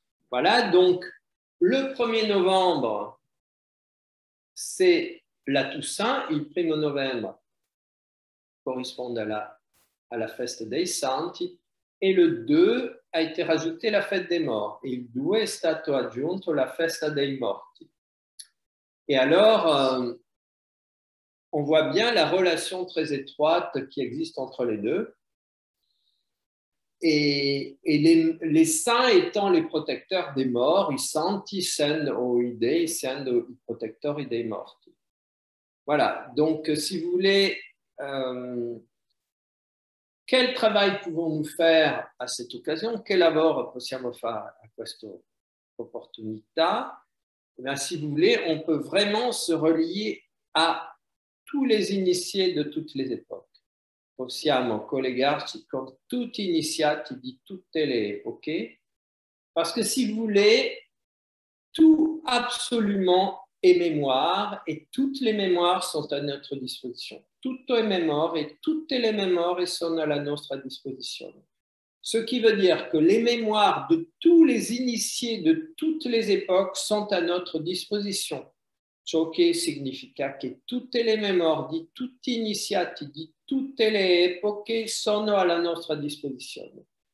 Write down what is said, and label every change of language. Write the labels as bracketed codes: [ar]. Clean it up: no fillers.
[fr] Voilà, donc le 1er novembre, c'est la Toussaint. [it] Il 1° novembre [fr] correspond à [it] la festa dei Santi, [fr] et le 2 a été rajouté la fête des morts. [it] Et il 2 è stato aggiunto la festa dei morti. [fr] Et alors, on voit bien la relation très étroite qui existe entre les deux. Et les saints étant les protecteurs des morts, [it] i santi essendo i dei, essendo i protettori dei morti. [fr] Voilà, donc si vous voulez, quel travail pouvons-nous faire à cette occasion? [it] Che lavoro possiamo fare a questa opportunità? [fr] Eh bien, si vous voulez, on peut vraiment se relier à tous les initiés de toutes les époques. [it] Possiamo collegarci con tutti gli iniziati di tutte le epoche, [fr] parce que si vous voulez, tout absolument est mémoire, et toutes les mémoires sont à notre disposition. [it] Tutto è memoria e tutte le memorie sono alla nostra disposizione. [fr] Ce qui veut dire que les mémoires de tous les initiés de toutes les époques sont à notre disposition. [it] ciò che significa che tutte le memorie, tutti gli iniziati di tutte le epoche sono alla nostra disposizione.